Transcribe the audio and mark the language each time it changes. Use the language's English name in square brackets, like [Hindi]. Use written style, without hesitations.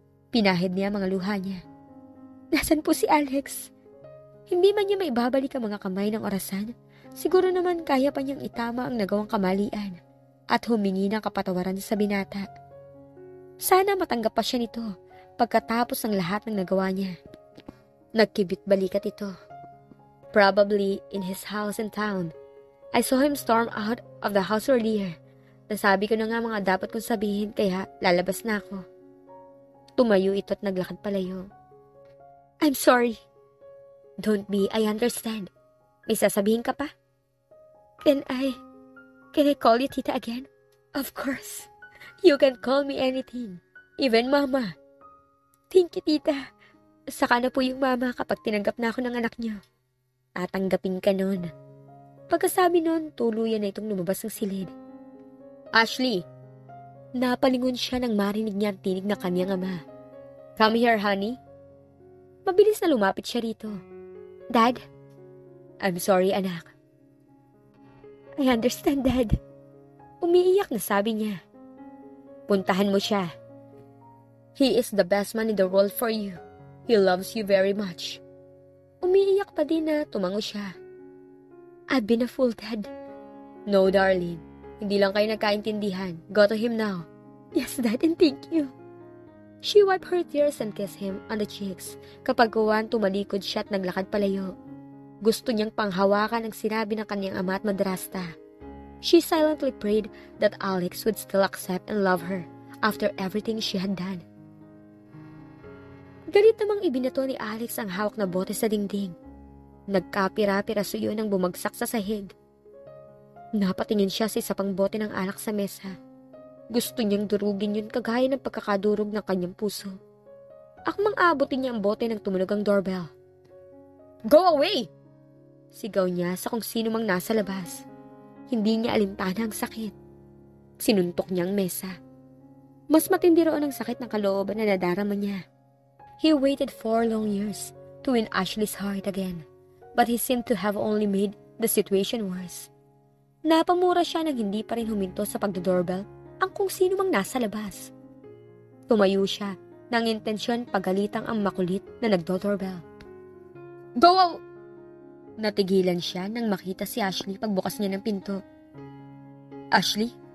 [Filipino] Pinahid niya mga luha niya. Nasaan po si Alex? Hindi man niya maibabalik ang mga kamay ng orasan. Siguro naman kaya pa niyang itama ang nagawang kamalian at humingi ng kapatawaran sa binata. Sana matanggap pa siya nito pagkatapos ng lahat ng nagawa niya. Nagkibit balikat ito. [English] Probably in his house in town. I saw him storm out of the house earlier. [Filipino] Nasabi ko na nga mga dapat kong sabihin kaya lalabas na ako. Tumayo ito at naglakad palayo. [English] I'm sorry. Don't be, I understand. [Filipino] May sasabihin ka pa? [English] Can I call you tita again? Of course. You can call me anything. Even mama. Thank you, tita. [Filipino] Saka na po yung mama kapag tinanggap na ako ng anak niyo. Tatanggapin ka nun. Pagkasabi nun, tuluyan na itong lumabas ng silid. Ashley! Napalingon siya nang marinig niya ang tinig na kanyang ama. [English] Come here, honey. [Filipino] Mabilis na lumapit siya rito. [English] Dad? I'm sorry, [Filipino] anak. [English] I understand, Dad. [Filipino] Umiiyak na sabi niya. Puntahan mo siya. [English] He is the best man in the world for you. He loves you very much. [Filipino] Umiiyak pa din na tumango siya. [English] I've been a fool, Dad. No, darling. [Filipino] Hindi lang kayo nagkaintindihan. [English] Go to him now. Yes, Dad, and thank you. She wiped her tears and kissed him on the cheeks. [Filipino] Kapag gawan, tumalikod siya at naglakad palayo. Gusto niyang panghawakan ang sinabi ng kanyang ama at madrasta. [English] She silently prayed that Alex would still accept and love her after everything she had done. [Filipino] Galit namang ibinato ni Alex ang hawak na bote sa dingding. Nagkapira-piraso yun ang bumagsak sa sahig. Napatingin siya sa isa pang bote ng alak sa mesa. Gusto niyang durugin yun kagaya ng pagkakadurog ng kanyang puso. Akmang aabutin niya ang bote nang tumunog ang doorbell. [English] "Go away!" [Filipino] Sigaw niya sa kung sino mang nasa labas. Hindi niya alintana ang sakit. Sinuntok niya ang mesa. Mas matindi roon ang sakit ng kalooban na nadarama niya. [English] He waited 4 long years to win Ashley's heart again, but he seemed to have only made the situation worse. [Filipino] Napamura siya nang hindi pa rin huminto sa pagdodoorbell ang kung sino mang nasa labas. Tumayo siya nang intensyon pagalitang ang makulit na nagdodoorbell. [English] "Go!" [Filipino] Natigilan siya nang makita si Ashley pagbukas niya ng pinto. "Ashley?"